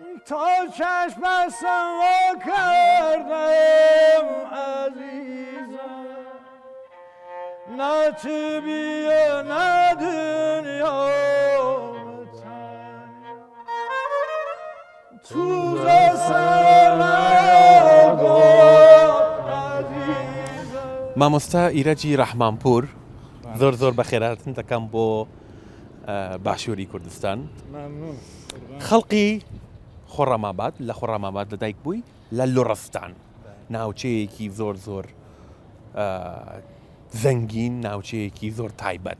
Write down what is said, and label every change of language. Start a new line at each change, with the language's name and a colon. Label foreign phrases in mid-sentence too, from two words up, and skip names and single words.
Persian: تا چشم بستم و کردم عزیزم نه تو بیا نه دنیا تو
Central Kurdish: مامۆستا ئیرەجی ڕەحمانپور زۆر زۆر بەخێراتن دەکەم بۆ باشووری کوردستان. خەڵقی خۆڕەماباد لە خۆڕەماباد لەدایک بووی لە لوڕستان، ناوچەیەکی زۆر زۆر زەنگین، ناوچەیەکی زۆر تایبەت.